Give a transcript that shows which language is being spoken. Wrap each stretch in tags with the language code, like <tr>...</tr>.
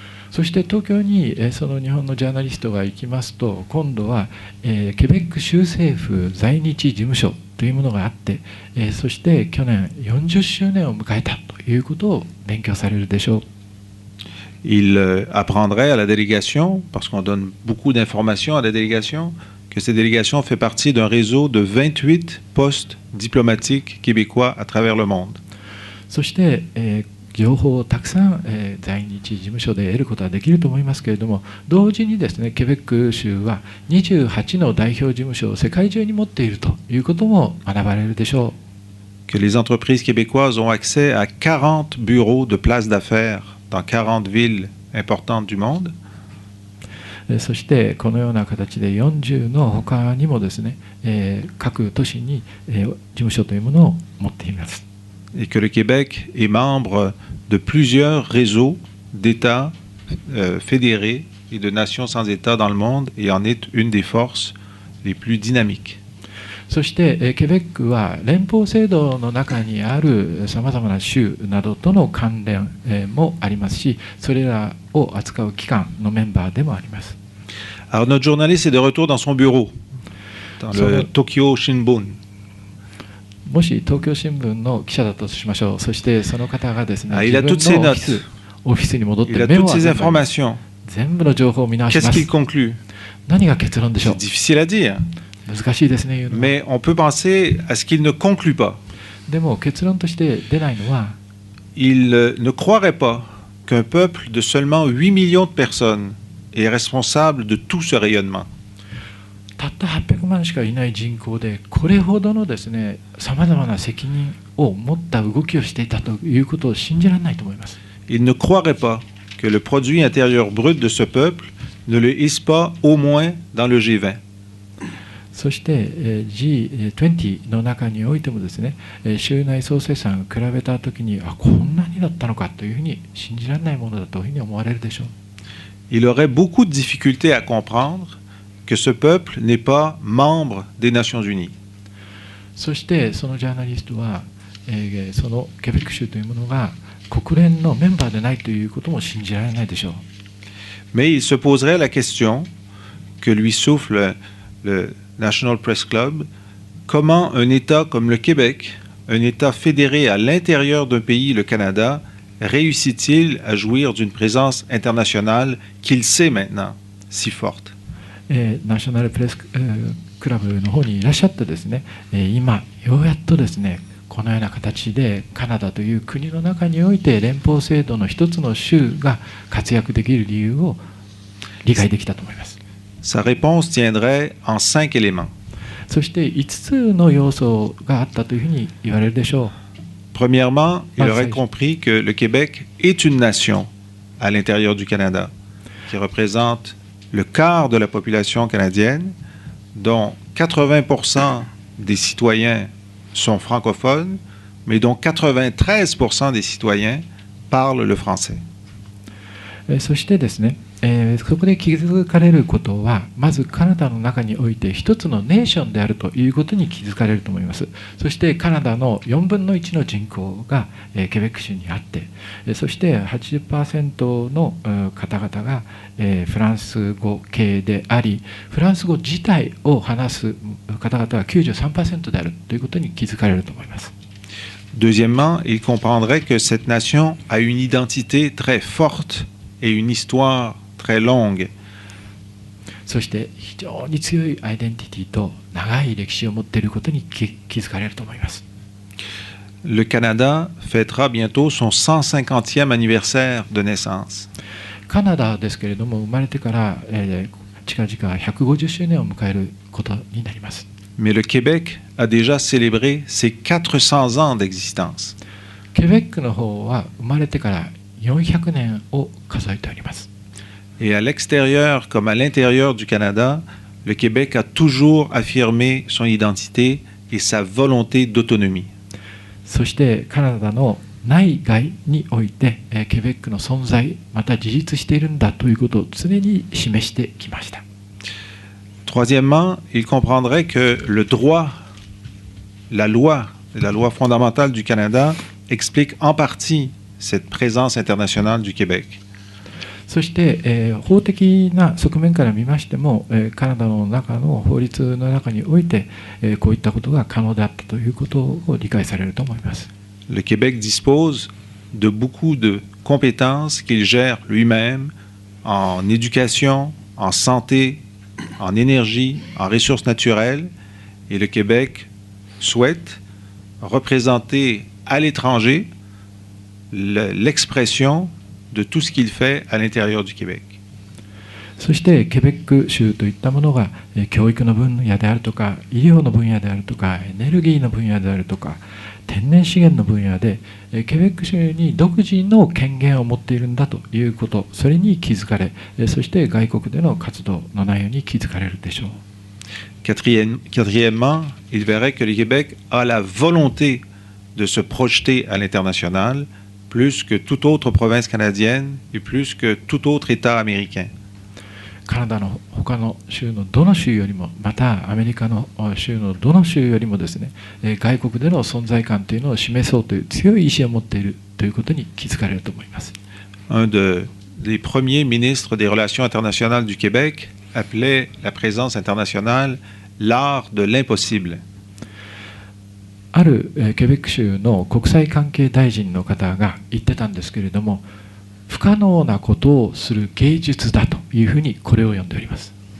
<ja>そして東京にその日本のジャーナリストが行きますと、今度はケベック州政府在日事務所というものがあって、そして去年40周年を迎えたということを勉強されるでしょう。</ja> <fr>Il apprendrait à la délégation, parce qu'on donne beaucoup d'informations à la délégation, que cette délégation fait partie d'un réseau de 28 postes diplomatiques québécois à travers le monde.</fr> <ja>そして情報をたくさん、在日事務所で得ることはできると思いますけれども、同時にですね、ケベック州は28の代表事務所を世界中に持っているということも学ばれるでしょう。</ja> <fr>Que les entreprises québécoises ont accès à 40 bureaux de places d'affaires dans 40 villes importantes du monde.</fr> <ja>そしてこのような形で40の他にもですね、各都市に、事務所というものを持っています。</ja> <fr>Et que le Québec est membre de plusieurs réseaux d'États fédérés et de nations sans État dans le monde et en est une des forces les plus dynamiques.</fr> <ja>そしてケベックは連邦制度の中にあるさまざまな州などとの関連もありますし、それらを扱う機関のメンバーでもあります。</ja> <fr>Alors notre journaliste est de retour dans son bureau, dans le Tokyo Shinbun.</fr> <ja>もし東京新聞の記者だとしましょう。そしてその方がですね、</ja> <fr>il a toutes ses notes.</fr> <ja>オフィスに戻って</ja> <fr>Il a</fr> <ja>メモ</ja> <fr>toutes</fr> <ja>を</ja> <fr>ces informations.</fr> <ja>全部の情報を見直しま</ja> <fr>Qu'est-ce qu'il</fr> <ja>す。</ja> <fr>conclut?</fr> <ja>何が結論でしょ</ja> <fr>C'est difficile à dire,</fr> <ja>う。難しいですね、言うのは。</ja> <fr>mais on peut penser à ce qu'il ne conclut pas.</fr> <ja>でも結論として出ないのは、</ja> <fr>Il ne croirait pas qu'un peuple de seulement 8 millions de personnes est responsable de tout ce rayonnement.</fr> <ja>たった800万しかいない人口でこれほどのですね、さまざまな責任を持った動きをしていたということを信じられないと思います。</ja> <fr>Il ne croirait pas que le produit intérieur brut de ce peuple ne le hisse pas au moins dans le G20.</fr> <ja>そして G20 の中においてもですね、州内総生産を比べたときに、こんなにだったのかというふうに信じられないものだというふうに思われるでしょう。</ja> <fr>Il aurait beaucoup de difficultés à comprendre que ce peuple n'est pas membre des Nations Unies.</fr> <ja>そしてそのジャーナリストは、そのケベック州というものが国連のメンバーでないということも信じられないでしょう。</ja> <fr>Mais il se poserait la question que lui souffle le National Press Club, comment un État comme le Québec, un État fédéré à l'intérieur d'un pays, le Canada, réussit-il à jouir d'une présence internationale qu'il sait maintenant si forte?</fr> <ja>ナショナルプレス、クラブの方にいらっしゃってですね、今ようやっとですね、このような形でカナダという国の中において連邦制度の一つの州が活躍できる理由を理解できたと思います。</ja> <fr>Sa réponse tiendrait en 5 éléments.</fr> <ja>そして5つの要素があったというふうに言われるでしょう。</ja> <fr>Premièrement, il aurait compris que le Québec est une nation à l'intérieur du Canada, qui représente le quart de la population canadienne, dont 80% des citoyens sont francophones, mais dont 93% des citoyens parlent le français.</fr> <ja>そしてですね、そこで気づかれることは、まずカナダの中において一つのネーションであるということに気づかれると思います。そしてカナダの4分の1の人口がケベック州にあって、そして 80% の方々がフランス語系であり、フランス語自体を話す方々は 93% であるということに気づかれると思います。</ja> <fr>Deuxièmement, il comprendrait que cette nation a une identité très forte et une histoire très longue.</fr> <ja>そして非常に強いアイデンティティと長い歴史を持っていることに気づかれると思います。</ja> <fr>Le Canada fêtera bientôt son 150e anniversaire de naissance.</fr> <ja>カナダですけれども、生まれてから、近々150周年を迎えることになります。</ja> <fr>Mais le Québec a déjà célébré ses 400 ans d'existence.</fr> <ja>ケベックの方は生まれてから400年を数えております。</ja> <fr>Et à l'extérieur comme à l'intérieur du Canada, le Québec a toujours affirmé son identité et sa volonté d'autonomie.</fr> <ja>そしてカナダの内外において、ケベックの存在また自立しているんだということを常に示してきました。</ja> <fr>Troisièmement, il comprendrait que le droit, la loi fondamentale du Canada explique en partie cette présence internationale du Québec.</fr> <ja>そして、法的な側面から見ましても、カナダの中の法律の中において、こういったことが可能であったということを理解されると思います。</ja> <fr>Le Québec dispose de beaucoup de compétences qu'il gère lui-même en éducation, en santé, en énergie, en ressources naturelles, et le Québec souhaite représenter à l'étranger l'expression de tout ce qu'il fait à l'intérieur du Québec.</fr> <ja>そしてケベック州といったものが教育の分野であるとか医療の分野であるとかエネルギーの分野であるとか天然資源の分野でケベック州に独自の権限を持っているんだということ、それに気づかれ、そして外国での活動の内容に気づかれるでしょう。</ja> <fr>Quatrièmement, il verrait que le Québec a la volonté de se projeter à l'international plus que toute autre province canadienne et plus que tout autre État américain.</fr> <ja>カナダの他の州のどの州よりもまたアメリカの州のどの州よりもですね、外国での存在感というのを示そうという強い意志を持っているということに気づかれると思います。</ja> <fr>Un des premiers ministres des Relations internationales du Québec appelait la présence internationale l'art de l'impossible.</fr> <ja>あるケベック州の国際関係大臣の方が言ってたんですけれども、不可能なことをする芸術だというふうにこれを呼んでおります。</ja>